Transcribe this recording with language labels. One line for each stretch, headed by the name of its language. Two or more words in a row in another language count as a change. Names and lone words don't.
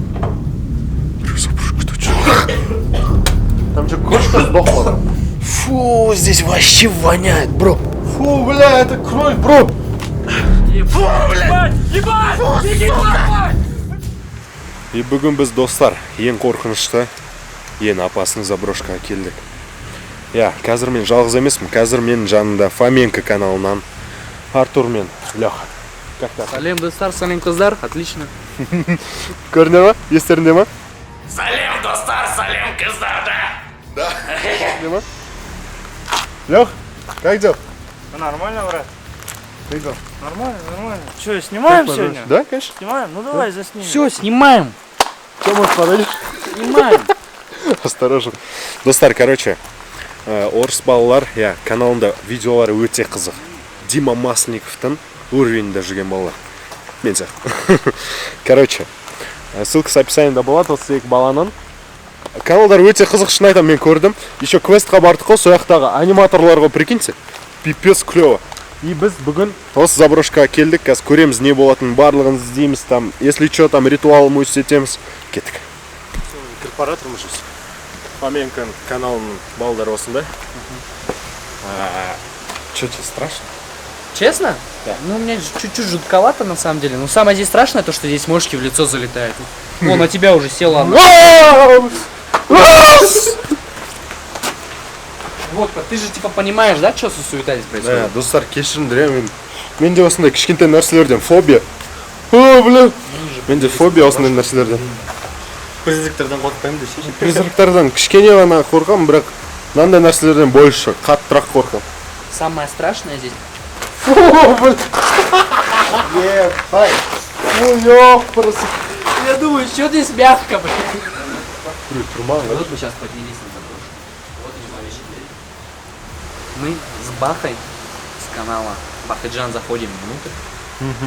Russian: Там что, кошка сдохла? Фу, здесь вообще воняет, бро. Фу, бля, это кровь, бро.
Kazakh: И бүгін біз достар ең қорқынышты, ең опасный заброшкаға келдік. Я, қазір мен жалғыз емеспін, қазір менің жанымда Фоменко каналынан Артур мен Леха.
Russian: Как так?
Kazakh: Салем, достар, салем, қыздар, отлично. Көріне ма? Естерінде ма? Салем, достар, салем, қыздар, да. Естерінде ма?
Russian: Лех, как дел? Нормально, брат? Как дел? Нормально, нормально. Че, снимаем сегодня? Да, конечно. Снимаем? Ну давай заснимем. Все, снимаем. Что, может, подойдешь? Снимаем. Осторожно.
Kazakh: Достар, короче, орыс балалар, я, каналында видеолары өте қызық. Дима Масленниковтың уровенінде жүрген балалар. Мен сияқты. Короче,
Russian: ссылка с описаниеда
Kazakh: болады, осы екі баланың. Каналдар өте қызық, шын айтам, мен көрдім. Еще квестқа бардық қой, сол жақтағы аниматорларға прикиньте.
Russian: Пипец клево.
Kazakh: И біз бүгін осы заброшкаға келдік, қазір көреміз не болатынын, барлығын іздейміз там. Если что, там ритуалымыз істетеміз. Кеттік. Корпоратормыз жүз. Фоменко каналының балдары осындай.
Russian: Что тебе страшно? Честно? Да. Ну, мне чуть-чуть жутковато, на самом деле. Но самое здесь страшное, то, что здесь мошки в лицо залетают. О, на тебя уже села она. Вот, ты же типа понимаешь, да, что суета здесь происходит?
Kazakh: Да, достар, кешіріңдер, менде осындай кішкентай нәрселерден фобия.
Russian: О, бля.
Kazakh: Менде фобия осындай нәрселерден. Призрактардан қорықпаймын десе. Призрактардан кішкене ғана қорқамын, бірақ мынандай нәрселерден больше қаттырақ қорқамын.
Russian: Самое страшное здесь. Фу, бля. Ебай. Ну, ёпрст. Я думаю, что здесь мягко, блин. Турман, Вот мы сейчас поднялись на заброшку. Вот мы с Бахой, с канала Бахаджан, заходим внутрь.